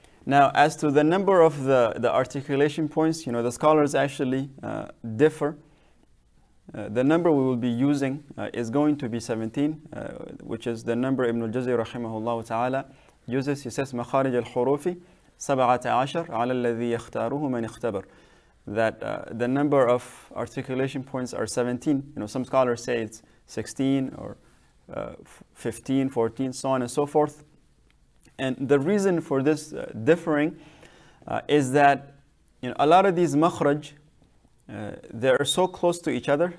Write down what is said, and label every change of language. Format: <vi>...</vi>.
<en>Now, as to the number of the articulation points, the scholars actually differ. The number we will be using is going to be 17, which is the number Ibn al-Jazari</en> <ar>rahimahullah ta'ala</ar> <en>uses. He says,</en> <ar>مخارج الحروف 17 على الذي يختاره من اختبر.</ar> <en>That the number of articulation points are 17. Some scholars say it's 16 or 15, 14, so on and so forth. And the reason for this differing is that a lot of these makhraj, they are so close to each other.</en>